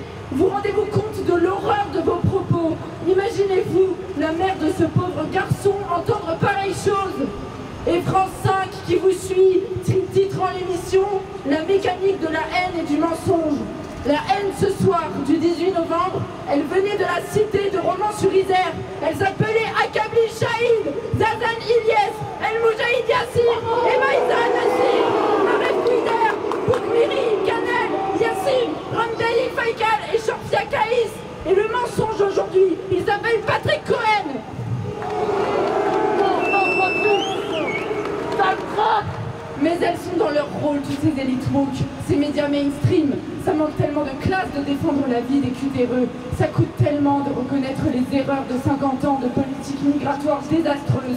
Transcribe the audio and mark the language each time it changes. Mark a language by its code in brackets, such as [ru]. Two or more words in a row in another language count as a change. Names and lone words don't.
[fr] Vous rendez-vous compte de l'horreur de vos propos? Imaginez-vous la mère de ce pauvre garçon entendre pareille chose. Et France 5 qui vous suit, titrant l'émission « La mécanique de la haine et du mensonge ». La haine ce soir du 18 novembre, elle venait de la cité de Romans-sur-Isère. Elle s'appelait Akabli Shahid, Zazan Ilyes, El Moujahid Yassir, Emaïza Nassir, Maref Kouider, Boukmiri, Kanel, Yassine, Ramdaï Faikal et Shorfia Kaïs. Et le mensonge aujourd'hui, il s'appelle Patrick Cohen. Mais elles sont dans leur rôle, toutes ces élites woke, ces médias mainstream. Ça manque tellement de classe de défendre la vie des cutéreux. Ça coûte tellement de reconnaître les erreurs de 50 ans de politique migratoire désastreuse.